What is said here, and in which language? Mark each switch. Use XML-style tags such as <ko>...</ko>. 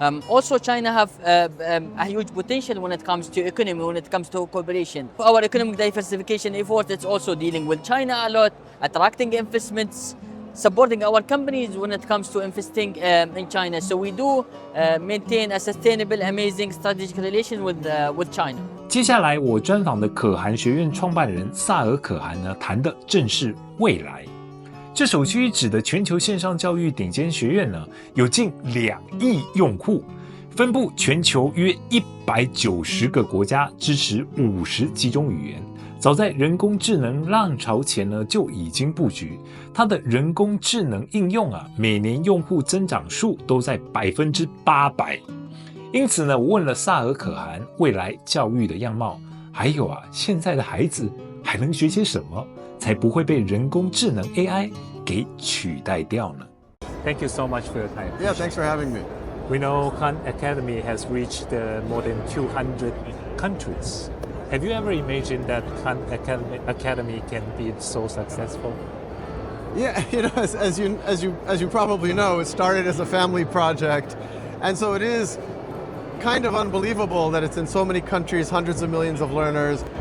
<en>Also China have a huge potential when it comes to economy, when it comes to cooperation. Our economic diversification effort is also dealing with China a lot, attracting investments, supporting our companies when it comes to investing in China. So we do maintain a sustainable, amazing strategic relation with China.</en> <zh>接下来我专访的可汗学院创办人萨尔可汗呢，谈的正是未来。这首屈一指的全球线上教育顶尖学院呢，有近2亿用户，分布全球约190个国家，支持50几种语言。早在人工智能浪潮前呢，就已经布局。它的人工智能应用啊，每年用户增长数都在800%。因此呢，我问了萨尔可汗未来教育的样貌，还有啊，现在的孩子还能学些什么，才不会被人工智能 AI 给取代掉呢？</zh> <en>Thank you so much for your time. Yeah, thanks for having me. We know Khan Academy has reached more than 200 countries. Have you ever imagined that Khan Academy can be so successful? Yeah, as you probably know, it started as a family project, and so it is kind of unbelievable that it's in so many countries, hundreds of millions of learners.</en>